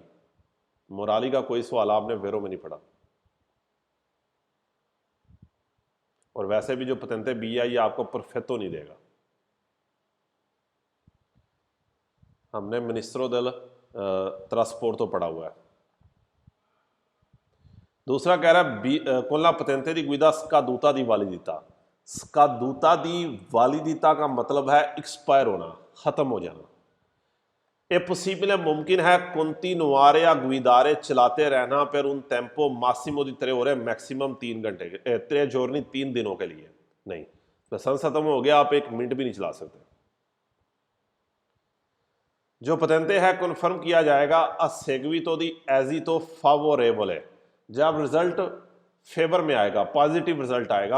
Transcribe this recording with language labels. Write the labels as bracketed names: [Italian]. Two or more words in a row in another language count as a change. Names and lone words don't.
[Hindi] मोराली का कोई सवाल आपने वेरो में नहीं पढ़ा। और वैसे भी जो [Italian] patente B [Hindi] है ये आपको परफेक्टो नहीं देगा। हमने [Italian] ministro del trasporto [Hindi] तो पढ़ा हुआ है। दूसरा कह रहा है [Italian] con la patente di guida scaduta di validità। scaduta di validità [Hindi] का मतलब है एक्सपायर होना, खत्म हो जाना। [Italian] è possibile [Hindi] मुमकिन है [Italian] continuare a guidare [Hindi] चलाते रहना पर [Italian] un tempo massimo di 3 ore [Hindi] मैक्सिमम 3 घंटे [Italian] 3 giorni [Hindi] 3 दिनों के लिए। नहीं, लाइसेंस खत्म हो गया, आप 1 मिनट भी नहीं चला सकते। जो पतंते है कन्फर्म किया जाएगा [Italian] a seguito di esito favorevole [Hindi] है, जब रिजल्ट फेवर में आएगा, [English] positive result [Hindi] आएगा।